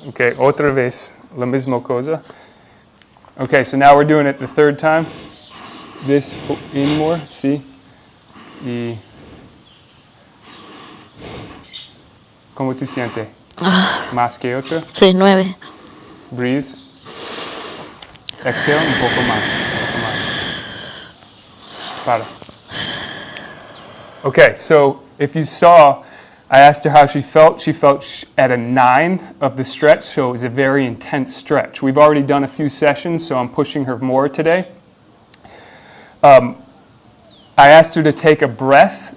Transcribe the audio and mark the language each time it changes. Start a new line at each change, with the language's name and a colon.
Spanish: Okay, otra vez, la misma cosa.
English: Okay, so now we're doing it the 3rd time. This in more,
Spanish: sí. Y ¿cómo tú sientes? ¿Más que 8? Sí, 9.
English: Breathe.
Spanish: Exhale un poco más, un poco más. Para.
English: Okay, so if you saw, I asked her how she felt. She felt at a 9 of the stretch, so it was a very intense stretch. We've already done a few sessions, so I'm pushing her more today. I asked her to take a breath.